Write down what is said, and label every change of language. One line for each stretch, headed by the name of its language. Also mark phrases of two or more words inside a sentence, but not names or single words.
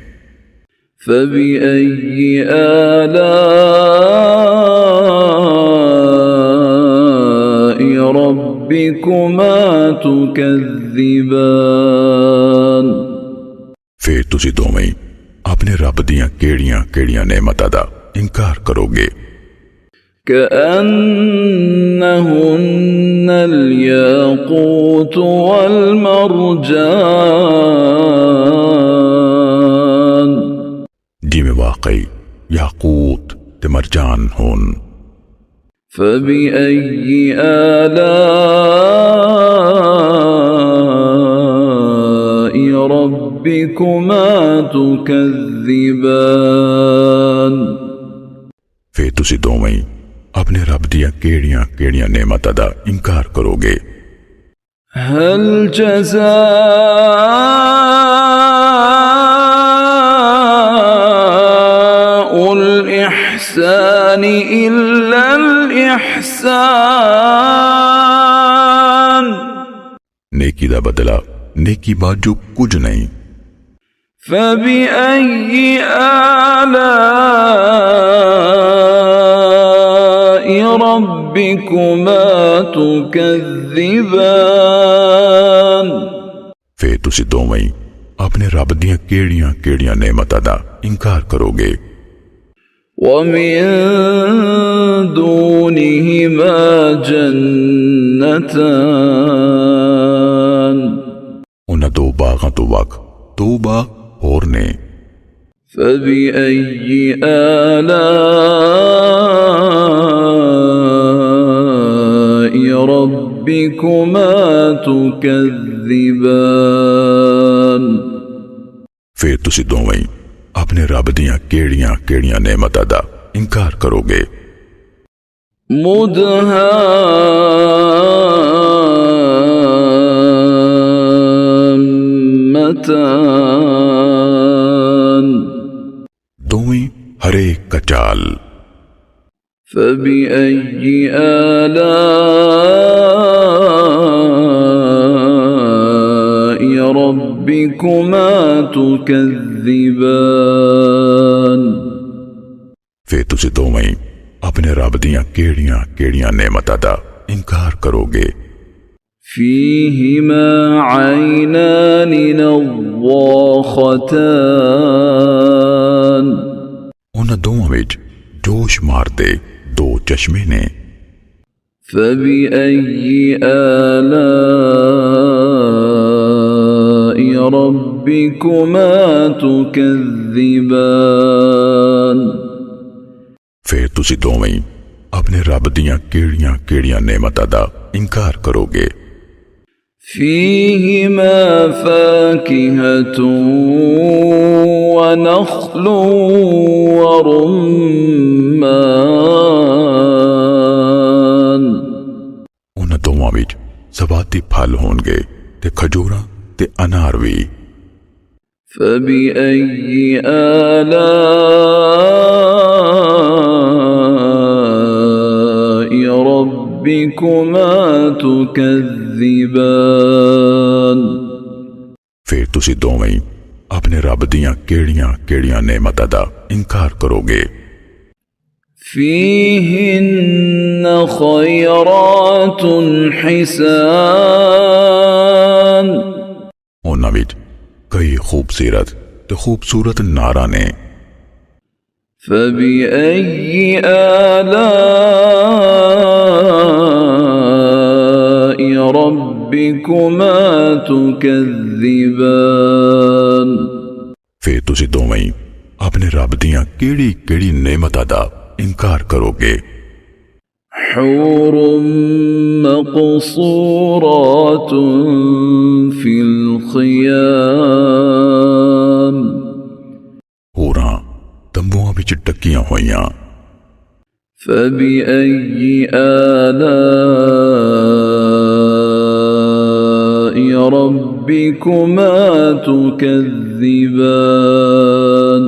Arabic: فبأي آلاء ربكما تكذبان
Punjabi: ਫੇਰ ਤੁਸੀਂ ਦੋਵੇਂ ਆਪਣੇ ਰੱਬ ਦੀਆਂ ਕਿਹੜੀਆਂ ਕਿਹੜੀਆਂ ਨੇਮਤਾਂ ਦਾ ਇਨਕਾਰ ਕਰੋਗੇ।
Arabic: كأنهن الياقوت والمرجان
Punjabi: ਜਿਵੇਂ ਵਾਕਈ ਯਾਕੂਤ ਤੇ ਮਰਜਾਨ ਹੋਣ।
Arabic: فبأي آلاء ربكما تكذبان
Punjabi: ਫੇਰ ਤੁਸੀਂ ਦੋਵੇਂ ਆਪਣੇ ਰੱਬ ਦੀਆਂ ਕਿਹੜੀਆਂ ਕਿਹੜੀਆਂ ਨੇਮਤਾਂ ਦਾ ਇਨਕਾਰ ਕਰੋਗੇ।
Arabic: هل جزاء الإحسان إلا الإحسان
Punjabi: ਨੇਕੀ ਦਾ ਬਦਲਾ ਨੇਕੀ ਬਾਝੋਂ ਕੁਝ ਨਹੀਂ।
Arabic: فبأي آلاء ربكما تكذبان
Punjabi: ਫੇਰ ਤੁਸੀਂ ਦੋਵੇਂ ਆਪਣੇ ਰੱਬ ਦੀਆਂ ਕਿਹੜੀਆਂ ਕਿਹੜੀਆਂ ਨੇਮਤਾਂ ਦਾ ਇਨਕਾਰ ਕਰੋਗੇ।
Arabic: ومن دونهما جنتان
Punjabi: ਉਹਨਾਂ ਦੋ ਬਾਗਾਂ ਤੋਂ ਵੱਖ ਦੋ ਬਾਗ ਹੋਰ ਨੇ।
Arabic: فبأي آلاء ربكما تكذبان
Punjabi: ਫੇਰ ਤੁਸੀਂ ਦੋਵੇਂ ਆਪਣੇ ਰੱਬ ਦੀਆਂ ਕਿਹੜੀਆਂ ਕਿਹੜੀਆਂ ਨੇਮਤਾਂ ਦਾ ਇਨਕਾਰ ਕਰੋਗੇ।
Arabic: مدهامتان
Punjabi: ਦੋਵੇਂ ਹਰੇਕ ਕਚਾਲ।
Arabic: فبأي آلاء ربكما تكذبان
Punjabi: ਫੇਰ ਤੁਸੀਂ ਦੋਵੇਂ ਆਪਣੇ ਰੱਬ ਦੀਆਂ ਕਿਹੜੀਆਂ ਕਿਹੜੀਆਂ ਨੇਮਤਾਂ ਦਾ ਇਨਕਾਰ ਕਰੋਗੇ।
Arabic: فيهما عينان نضاختان
Punjabi: ਉਹਨਾਂ ਦੋਵਾਂ ਵਿੱਚ ਜੋਸ਼ ਮਾਰਦੇ ਦੋ ਚਸ਼ਮੇ ਨੇ।
Arabic: فبأي آلاء ربكما تكذبان
Punjabi: ਫੇਰ ਤੁਸੀਂ ਦੋਵੇਂ ਆਪਣੇ ਰੱਬ ਦੀਆਂ ਕਿਹੜੀਆਂ ਕਿਹੜੀਆਂ ਨੇਮਤਾਂ ਦਾ ਇਨਕਾਰ ਕਰੋਗੇ।
Arabic: فيهما فاكهة ونخل ورمان
Punjabi: ਉਨ੍ਹਾਂ ਦੋਵਾਂ ਵਿੱਚ ਸਵਾਤੀ ਫਲ ਹੋਣਗੇ ਤੇ ਖਜੂਰਾਂ ਤੇ ਅਨਾਰ ਭੀ।
Arabic: فبأي آلاء ربكما تكذبان
Punjabi: ਫਿਰ ਤੁਸੀ ਦੋਵੇਂ ਆਪਣੇ ਰੱਬ ਦੀਆਂ ਕਿਹੜੀਆਂ ਕਿਹੜੀਆਂ ਨੇਮਤਾਂ ਦਾ ਇਨਕਾਰ ਕਰੋਗੇ।
Arabic: فيهن خيرات حسان
Punjabi: ਉਨ੍ਹਾਂ ਵਿੱਚ ਕਈ ਖੂਬਸੂਰਤ ਤੇ ਖੂਬਸੂਰਤ ਨਾਰਾ ਨੇ।
Arabic: فبأي آلاء ربكما تكذبان
Punjabi: ਫਿਰ ਤੁਸੀ ਦੋਵੇਂ ਆਪਣੇ ਰੱਬ ਦੀਆਂ ਕਿਹੜੀ ਕਿਹੜੀ ਨੇਮਤਾਂ ਦਾ ਇਨਕਾਰ ਕਰੋਗੇ।
Arabic: حور مقصورات في الخيام
Punjabi: ਹੋਰਾਂ ਤੰਬੂਆਂ ਵਿੱਚ ਟਕੀਆਂ ਹੋਈਆਂ।
Arabic: فبأي آلاء ربكما تكذبان